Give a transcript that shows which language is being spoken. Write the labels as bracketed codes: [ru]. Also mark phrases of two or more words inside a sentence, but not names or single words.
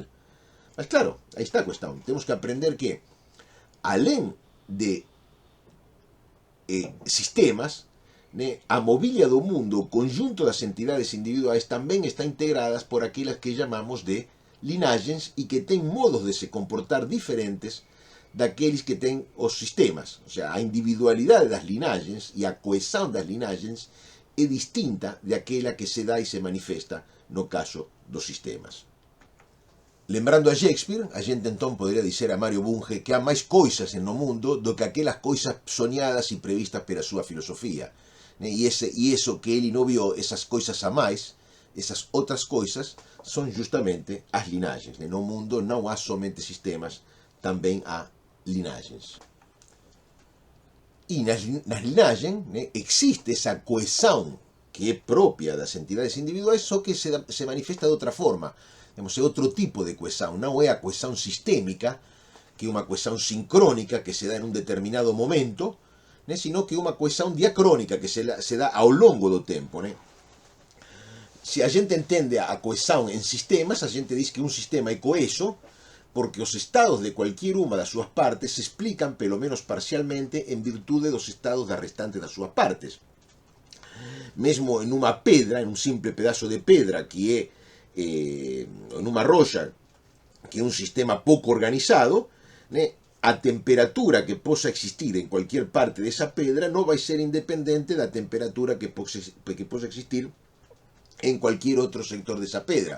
[gl] Mas claro, aí está a cuestión. Temos que aprender que, alén de sistemas, a mobilia do mundo, o conjunto das entidades individuais, tamén está integradas por aquelas que chamamos de linagens e que ten modos de se comportar diferentes daqueles que ten os sistemas. [es] O sea, [gl] a individualidade das linagens e a coesão das linagens é distinta de aquela que se dá e se manifesta no caso dos sistemas. [pt] Lembrando a Shakespeare, a gente entón poderia dizer a Mario Bunge que há máis coisas no mundo do que aquelas coisas soñadas e previstas pela súa filosofía. [gl] E eso que ele non viu, esas coisas a máis, esas outras coisas, son justamente as linagens. No mundo non há somente sistemas, tamén há linagens. E nas linagens existe esa coesão que é propia das entidades individuais, só que se manifesta de outra forma. [pt] É outro tipo de coesão, non é a coesão sistémica que é uma coesão sincrônica que se dá em um determinado momento, né, sino que é uma coesão diacrônica que se dá ao longo do tempo, né? Se a gente entende a coesão em sistemas, a gente diz que um sistema é coeso porque os estados de qualquer uma das suas partes se explican, pelo menos parcialmente, en virtude dos estados das restantes das suas partes. [gl] Mesmo en unha pedra, en un simple pedazo de pedra, que é en unha rocha, que é un sistema pouco organizado, né, a temperatura que possa existir en [es] cualquier parte [gl] desa pedra non vai ser independente da temperatura que possa existir en cualquier outro sector desa pedra.